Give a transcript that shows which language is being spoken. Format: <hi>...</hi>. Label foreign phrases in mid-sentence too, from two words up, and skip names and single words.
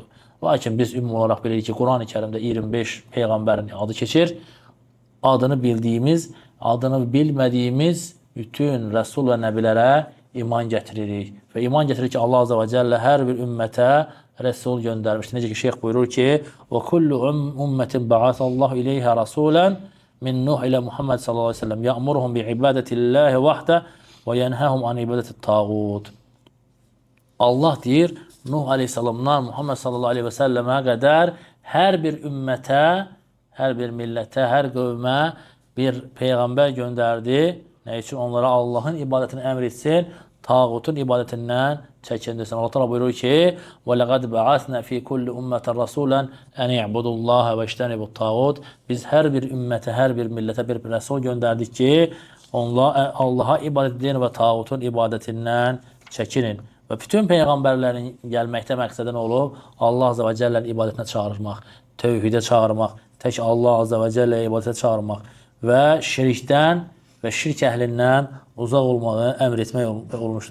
<az>Lakin biz ümumi olaraq bilirik ki, Quran-ı Kərimdə 25 peyğəmbərin adı keçir. Adını bildiyimiz, adını bilmədiyimiz bütün rəsul və nəbilərə iman gətiririk. Və iman gətiririk ki, Allah</az> <ar>عز وجل</ar> <az>hər bir ümmətə rəsul göndərmişdir. Necə ki, şeyx buyurur ki,</az> <ar>وَكُلُّ أُمَّةٍ بَعَثَ اللّٰهُ إِلَيْهَا رَسُولًا مِنْ نُوحِ إِلَى مُحَمَّدٍ صلى الله عليه وسلم يَأْمُرُهُمْ بِعِبَادَةِ اللّٰهِ وَحْدَهُ وَيَنْهَهُمْ عَنْ عِبَادَةِ الطَّاغُوتِ.</ar> <az>Allah deyir, Nuh aleyhissalamdan Muhammed</az> <ar>صلى الله عليه وسلم</ar> <az>qədər hər bir ümmətə, hər bir millətə, hər qövmə bir peyğəmbər göndərdi. Nə üçün? Onlara Allahın ibadətini əmr etsin, tağutun ibadətindən çəkindirsin. Allah təala buyurur ki:</az> <ar>"ولقد بعثنا في كل أمة رسولا أن اعبدوا الله واجتنبوا الطاغوت."</ar> <az>Biz hər bir ümmətə, hər bir millətə bir rəsul göndərdik ki, onlar Allaha ibadət edin və tağutun ibadətindən çəkinin. Və bütün peyğəmbərlərin gəlməkdə məqsədi nə olub? Allah</az> <ar>عز وجل</ar> <az>ibadətinə çağırmaq, tövhidə çağırmaq, tək Allah</az> <ar>عز وجل</ar> <az>ibadətə çağırmaq və şirkdən və şirk əhlindən uzaq olmağı əmr etmək olmuşdur.</az>